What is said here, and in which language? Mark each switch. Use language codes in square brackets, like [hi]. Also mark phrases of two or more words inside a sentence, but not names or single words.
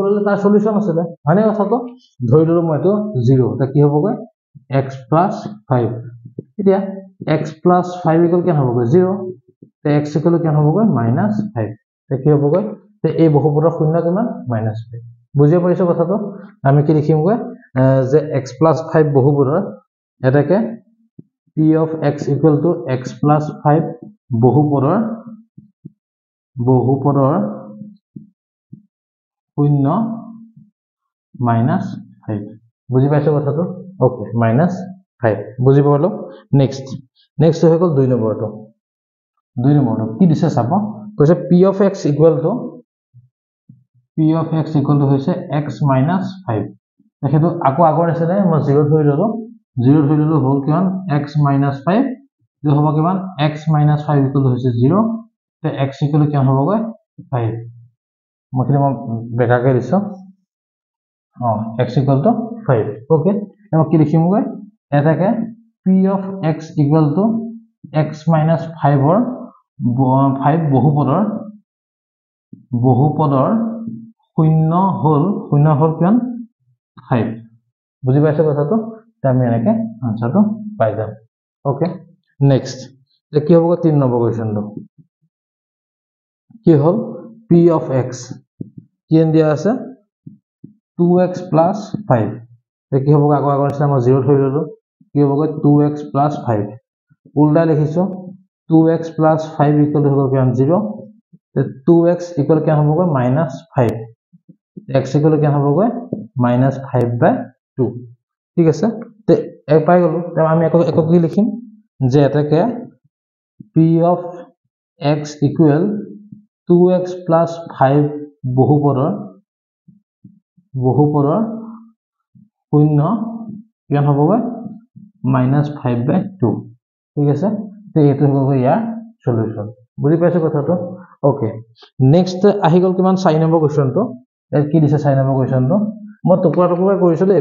[as] হলে তাৰ সলিউশন আছে মানে কথাটো ধৰি ললো মই এটো 0 তা কি হ'বগৈ [en] x plus 5 [as] এতিয়া [en] x plus 5 equal [as] কেন হ'বগৈ 0 তে [en] x equal [as] কেন হ'বগৈ -5 তে কি হ'বগৈ তে এই বহুপদৰ শূন্য কিমান -5 বুজিব পাৰিছো কথাটো আমি কি লিখিমগৈ যে [en] x plus 5 [as] বহুপদৰ এটাকে [en] p of x equal to x plus 5 [as] বহুপদৰ শূন্য -5 বুজি পাইছো কথাটো ওকে -5 বুজি পালো নেক্সট হৈ গ'ল 2 নম্বৰটো কি দিছে চাব কৈছে [en] p of x equal to [as] হৈছে [en] x minus 5 [as] দেখেতো আকৌ আগৰ আছে মই 0 ধৰি ললো হ'ল কিমান [en] x minus 5 [as] যে হ'ব কিমান [en] x minus 5 equal [as] হৈছে 0 তে [en] x equal [as] কিমান হ'বগৈ 5 মই বেকাকে দিছো [en] x equal to 5 [as] ওকে আমি কি লিখিমগৈ এটাকে [en] p of x equal to x minus 5 or 5 [as] বহুপদৰ শূন্য হল কিমান 5 বুজি পাইছে কথাটো তে আমি এনেকে আনসাৰটো পাই যাম ওকে নেক্সট যে কি হ'ব 3 নম্বৰ কোৱেশ্চনটো কি হ'ল [en] p of x [as] কি দিয়া আছে [en] 2x plus 5 [as] তে কি হ'ব আগৰ নিচিনা মই 0 ধৰি ললো কি হ'ব [en] 2x plus 5 [as] উল্টা লিখিছো [en] 2x plus 5 equal to [as] কিমান 0 তে [en] 2x equal [as] কিমান হ'ব -5 [en] x equal [as] কিমান হ'ব -5/2 ঠিক আছে তে এক পাই গলো তে আমি একক কি লিখিম যে এটাকে [en] p of x equal 2x plus 5 [as] বহুপদৰ শূন্য কিমান হ'বগৈ -5/2 ঠিক আছে তো এইটো হ'ব ইয়াৰ সলিউশন বুজি পাইছো কথাটো ওকে নেক্সট আহি গল কিমান 4 নম্বৰ কোৱেশ্চনটো কি দিছে 4 নম্বৰ কোৱেশ্চনটো মই টুকুৰা টুকুৰা কৰিছো দে